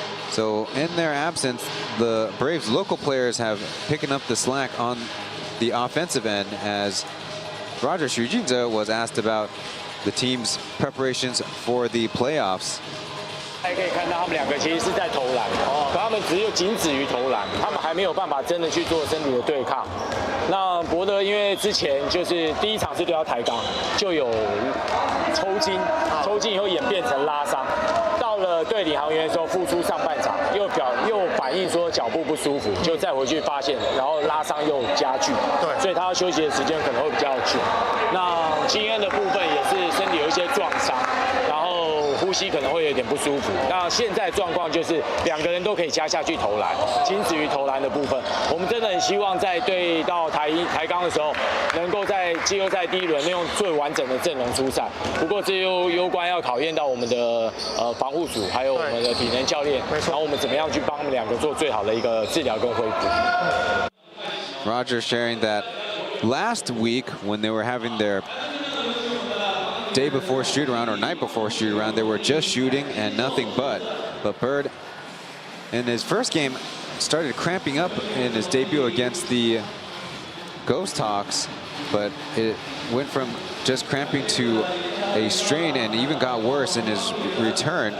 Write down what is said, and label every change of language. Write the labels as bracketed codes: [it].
[en] So in their absence, the Braves local players have picking up the slack on the offensive end, as Roger Xujinze was asked about the team's preparations for the playoffs. [zh] 大家可以看到，他们两个其实是在投篮，可他们仅止于投篮，他们还没有办法真的去做身体的对抗。那博德因为之前就是第一场是对他抬杠，就有抽筋以后演变成拉伤，到了对领航员的时候复出上半场又反映说脚步不舒服，就再回去发现，然后拉伤又加剧，对，所以他要休息的时间可能会比较久。那金恩的部分也是身体有一些撞伤，然后胡呼吸可能会有点不舒服。那现在状况就是2个人都可以加下去投篮，仅止于投篮的部分。我们真的很希望在对到台钢的时候，能够在季后赛第1轮用最完整的阵容出赛。不过这又攸关要考验到我们的防护组，还有我们的体能教练，然后我们怎么样去帮他们2个做最好的一个治疗跟恢复。 [en] Roger sharing that last week when they were having their day before shoot around or night before shoot around, they were just shooting and nothing but. But Bird, in his first game, started cramping up in his debut against the Ghost Hawks, but it went from just cramping to a strain and even got worse in his return.